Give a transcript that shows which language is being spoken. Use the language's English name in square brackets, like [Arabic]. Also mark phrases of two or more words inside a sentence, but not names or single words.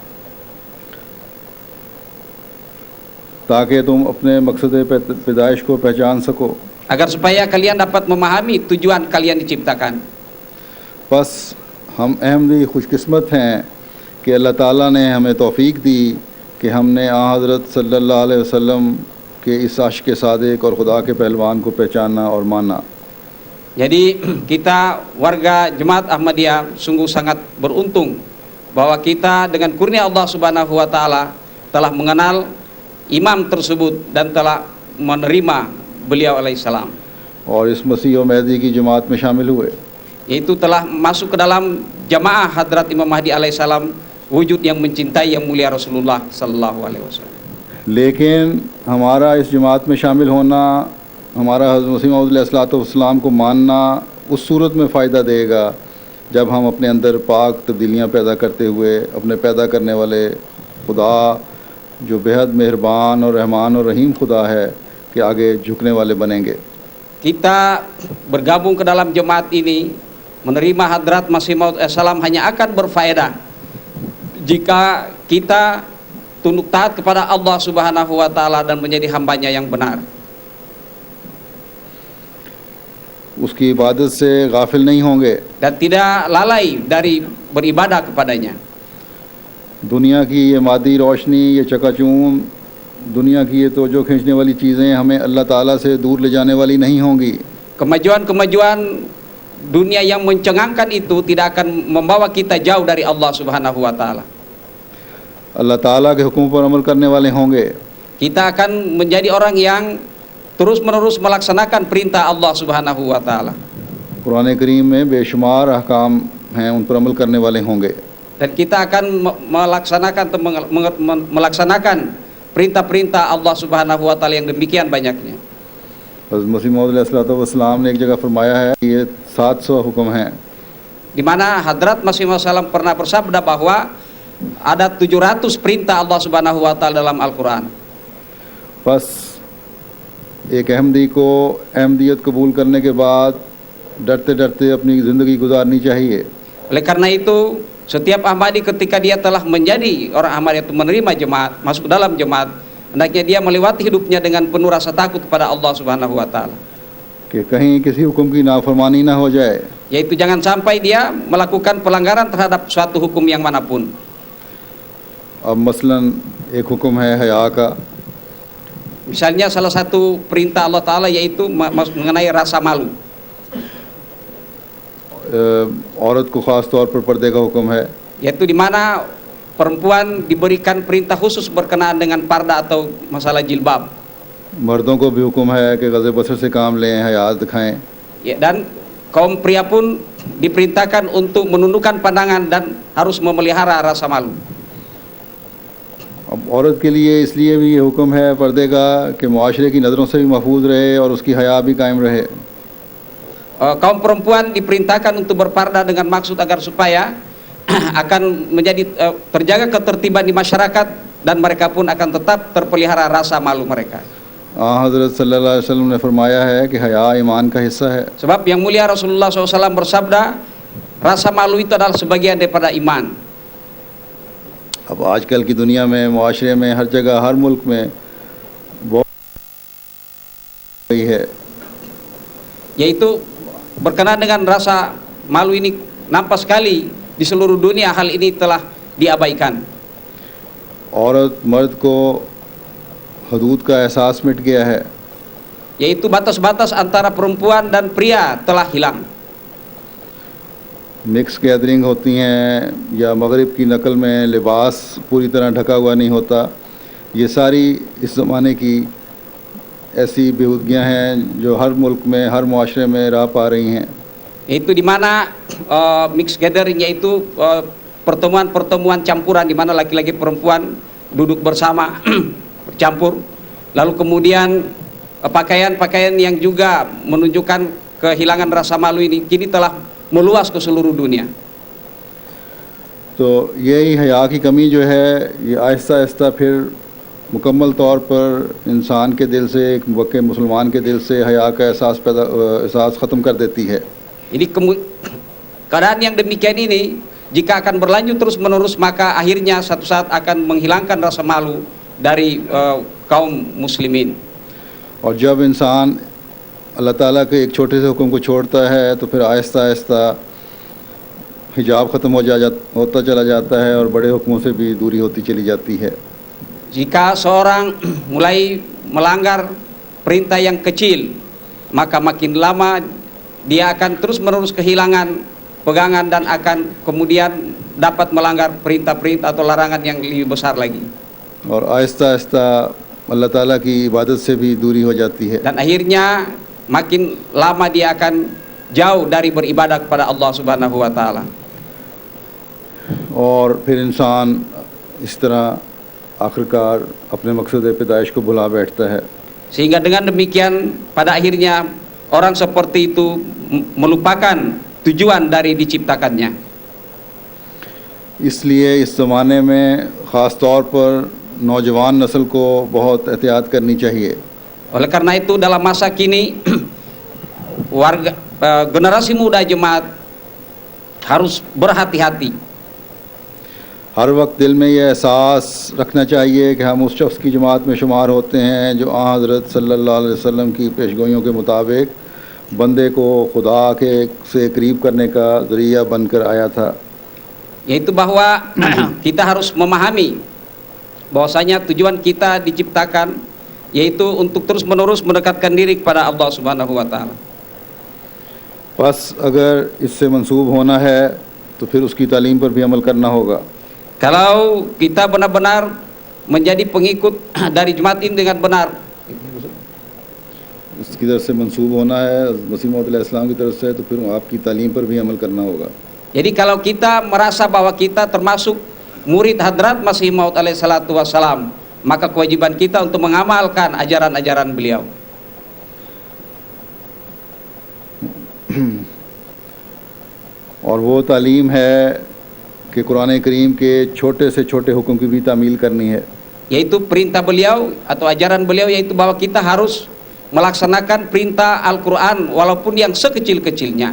[Urdu] تاکہ تم اپنے مقصد پیدائش کو پہچان سکو, [Indonesian] Agar supaya kalian dapat memahami tujuan kalian diciptakan. [Urdu] بس ہم احمدی خوش قسمت ہیں کہ اللہ تعالیٰ نے ہمیں توفیق دی کہ ہم نے حضرت [Arabic] صلى الله عليه وسلم [Urdu] کے اس عاشق صادق اور خدا کے پہلوان کو پہچانا اور مانا. [Indonesian] Jadi kita warga Jemaat Ahmadiyah sungguh sangat beruntung bahwa kita dengan kurnia Allah [Arabic] Subhanahu wa taala [Indonesian] telah mengenal imam tersebut dan telah menerima beliau alaihissalam. [Urdu] اور اس مسیح اور مہدی کی جماعت میں شامل ہوئے, [Indonesian] Yaitu telah masuk ke dalam jamaah Hadrat Imam Mahdi alaihissalam, wujud yang mencintai yang mulia Rasulullah [Arabic] sallallahu alaihi wasallam. [Urdu] لیکن ہمارا اس جماعت میں شامل ہونا، ہمارا حضرت مسیح موعود علیہ السلام کو ماننا اس صورت میں فائدہ دے گا جب ہم اپنے اندر پاک تبدیلیاں پیدا کرتے ہوئے اپنے پیدا کرنے والے خدا جو بے حد مہربان اور رحمان اور رحیم خدا ہے کے آگے جھکنے والے بنیں گے. [Indonesian] Kita bergabung ke dalam jemaat ini, menerima Hadrat Masih Maud alaihissalam hanya akan berfaedah jika kita tunduk taat kepada Allah [Arabic] Subhanahu wa taala [Indonesian] dan menjadi hambanya yang benar. [Urdu] اس کی عبادت سے غافل نہیں ہوں گے, [Indonesian] Dan tidak lalai dari beribadah kepadanya. [Urdu] دنیا کی یہ مادی روشنی، یہ چکا چوند، دنیا کی یہ توجہ کھینچنے والی چیزیں ہمیں اللہ تعالیٰ سے دور لے جانے والی نہیں ہوں گی. [Indonesian] Kemajuan-kemajuan dunia yang mencengangkan itu tidak akan membawa kita jauh dari Allah [Arabic] Subhanahu wa taala. [Urdu] اللہ تعالیٰ کے حکم پر عمل کرنے والے ہوں گے. [Indonesian] Kita akan menjadi orang yang terus-menerus melaksanakan perintah Allah [Arabic] Subhanahu wa taala. [Urdu] قرآن کریم میں بے شمار احکام ہیں، ان پر عمل کرنے والے ہوں گے. [Indonesian] Dan kita akan melaksanakan perintah-perintah Allah [Arabic] Subhanahu wa taala [Indonesian] yang demikian banyaknya. [Urdu] حضرت مسیح موعود علیہ السلام نے ایک جگہ فرمایا ہے یہ 700 حکم ہیں, [Indonesian] Di mana Hadrat Masih Maud alaihissalam pernah bersabda bahwa ada 700 perintah Allah [Arabic] Subhanahu wa taala [Indonesian] dalam Al-Qur'an. [Urdu] بس ایک احمدی کو احمدیت قبول کرنے کے بعد ڈرتے ڈرتے اپنی زندگی گزارنی چاہیے. [Indonesian] Oleh karena itu, setiap Ahmadi ketika dia telah menjadi orang Ahmadi itu menerima jemaat, masuk dalam jemaat, hendaknya dia melewati hidupnya dengan penuh rasa takut kepada Allah [Arabic] Subhanahu wa taala. [Urdu] کہ کہیں کسی حکم کی نافرمانی نہ ہو جائے. [Indonesian] Yaitu jangan sampai dia melakukan pelanggaran terhadap suatu hukum yang manapun. [Urdu] اب مثلاً ایک حکم ہے حیا کا, [Indonesian] Misalnya salah satu perintah Allah Ta'ala yaitu mengenai rasa malu. [Urdu] عورت کو خاص طور پر پردے کا حکم ہے. [Indonesian] Yaitu di mana perempuan diberikan perintah khusus berkenaan dengan parda atau masalah jilbab. [Urdu] مردوں کو بھی حکم ہے کہ غض بصر سے کام لیں، حیا دکھائیں. [Indonesian] Ya, dan kaum pria pun diperintahkan untuk menundukkan pandangan dan harus memelihara rasa malu. [Urdu] اب عورت کے لیے اس لیے بھی یہ حکم ہے پردے کا کہ معاشرے کی نظروں سے بھی محفوظ رہے اور اس کی حیا بھی قائم رہے. [Indonesian] Kaum perempuan diperintahkan untuk berparda dengan maksud agar supaya akan menjadi terjaga ketertiban di masyarakat dan mereka pun akan tetap terpelihara rasa malu mereka. [Urdu] حضرت [Arabic] صلى الله عليه وسلم [Urdu] نے فرمایا ہے کہ حیا ایمان کا حصہ ہے. [Indonesian] Sebab yang mulia Rasulullah SAW bersabda, rasa malu itu adalah sebagian daripada iman. [Urdu] اب آج کل کی دنیا میں، معاشرے میں، ہر جگہ، ہر ملک میں بہت ہے, [Indonesian] Yaitu berkenaan dengan rasa malu ini nampak sekali di seluruh dunia hal ini telah diabaikan. [Urdu] عورت مرد کو حدود کا احساس مٹ گیا ہے. [Indonesian] Yaitu batas-batas antara perempuan dan pria telah hilang. [English] mix gathering [Urdu] ہوتی ہیں یا مغرب کی نقل میں لباس پوری طرح ڈھکا ہوا نہیں ہوتا، یہ ساری اس زمانے کی ایسی بیہودگیاں ہیں جو ہر ملک میں، ہر معاشرے میں راہ پا رہی ہیں. [Indonesian] Itu di mana [English] mix gathering, [Indonesian] yaitu pertemuan-pertemuan campuran di mana laki-laki perempuan duduk bersama bercampur, lalu kemudian pakaian-pakaian yang juga menunjukkan kehilangan rasa malu ini kini telah meluas ke seluruh dunia. [Urdu] تو یہی حیا کی کمی جو ہے یہ آہستہ آہستہ پھر مکمل طور پر انسان کے دل سے، ایک وقت مسلمان کے دل سے حیا کا احساس ختم کر دیتی ہے. [Indonesian] Jadi keadaan yang demikian ini jika akan berlanjut terus menerus maka akhirnya satu saat akan menghilangkan rasa malu dari kaum muslimin. [Urdu] اور جب انسان اللہ تعالیٰ کے ایک چھوٹے سے حکم کو چھوڑتا ہے تو پھر آہستہ آہستہ حجاب ختم ہوتا چلا جاتا ہے اور بڑے حکموں سے بھی دوری ہوتی چلی جاتی ہے. [Indonesian] Jika seorang mulai melanggar perintah yang kecil, maka makin lama dia akan terus-menerus kehilangan pegangan dan akan kemudian dapat melanggar perintah-perintah atau larangan yang lebih besar lagi. [Urdu] اور آہستہ آہستہ اللہ تعالیٰ کی عبادت سے بھی دوری ہو جاتی ہے. [Indonesian] Dan akhirnya makin lama dia akan jauh dari beribadah kepada Allah [Arabic] Subhanahu wa taala. [Urdu] اور پھر انسان اس طرح آخرکار اپنے مقصد پیدائش کو بھلا بیٹھتا ہے. [Indonesian] Sehingga dengan demikian pada akhirnya orang seperti itu melupakan tujuan dari diciptakannya. [Urdu] اس لیے اس زمانے میں خاص طور پر نوجوان نسل کو بہت احتیاط کرنی چاہیے. [Indonesian] Oleh karena itu dalam masa kini warga generasi muda jemaat harus berhati-hati. [Urdu] ہر وقت دل میں یہ احساس رکھنا چاہیے کہ ہم اس شخص کی جماعت میں شمار ہوتے ہیں جو حضرت [Arabic] صلى الله عليه وسلم [Urdu] کی پیش گوئیوں کے مطابق بندے کو خدا کے سے قریب کرنے کا ذریعہ بن کر آیا تھا. [Indonesian] Yaitu bahwa kita harus memahami bahwasanya tujuan kita diciptakan yaitu untuk terus-menerus mendekatkan diri kepada Allah [Arabic] Subhanahu wa taala. [Urdu] بس اگر اس سے منسوب ہونا ہے تو پھر اس کی تعلیم پر بھی عمل کرنا ہوگا. [Indonesian] Kalau kita benar-benar menjadi pengikut dari jemaat ini dengan benar, [Urdu] اس کی طرف سے منسوب ہونا ہے مسیح موعود علیہ السلام کی طرف سے، تو پھر آپ کی تعلیم پر بھی عمل کرنا ہوگا. [Indonesian] jadi kalau kita merasa bahwa kita termasuk murid hadrat Masih Maud [Arabic] alaihissalatu wassalam, [Indonesian] maka kewajiban kita untuk mengamalkan ajaran-ajaran beliau. [Urdu] اور وہ تعلیم ہے کہ قرآن کریم کے چھوٹے سے چھوٹے حکم کی بھی تعمیل کرنی ہے. [Indonesian] Yaitu perintah beliau atau ajaran beliau, yaitu bahwa kita harus melaksanakan perintah Al-Quran walaupun yang sekecil-kecilnya.